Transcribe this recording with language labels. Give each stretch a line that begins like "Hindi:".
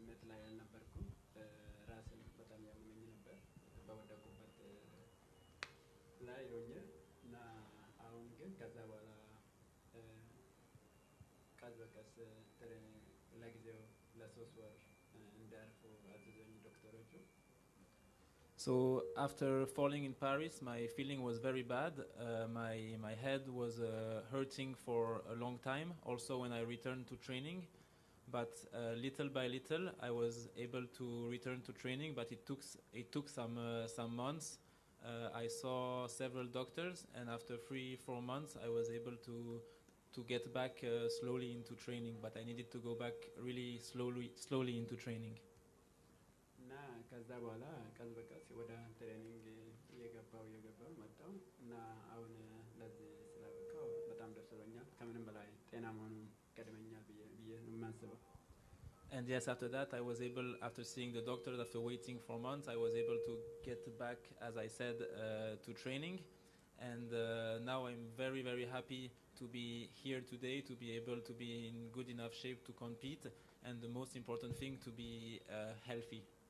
Amharic: ላይ አልነበርኩም። ራሴን በጣም ያመመኝ ነበር በወደቁበት ላይ ሆኜ እና አሁን ግን ከዛ በኋላ ቀስ በቀስ ለጊዜው ለ3 ወር እንዳርፉ አዘዘኝ ዶክተሮቹ።
English: So after falling in Paris, my feeling was very bad. My head was hurting for a long time. Also, when I returned to training, but little by little, I was able to return to training. But it took some months. I saw several doctors, and after 3-4 months, I was able to get back slowly into training. But I needed to go back really slowly into training.
Amharic: እና ከዛ በኋላ ቀስ በቀስ ወደ ትሬኒንግ እየገባው መጣው እና አሁን ለዚህ ስላበቃው በጣም ደስ ብሎኛል። ከምንም በላይ ጤና መሆኑን ቀድመኛል ብዬ ነው የማስበው።
English: And yes, after that, I was able, after seeing the doctor, after waiting for months, I was able to get back, as I said, to training. And now I'm very, very happy to be here today, to be able to be in good enough shape to compete. And the most important thing, to be healthy.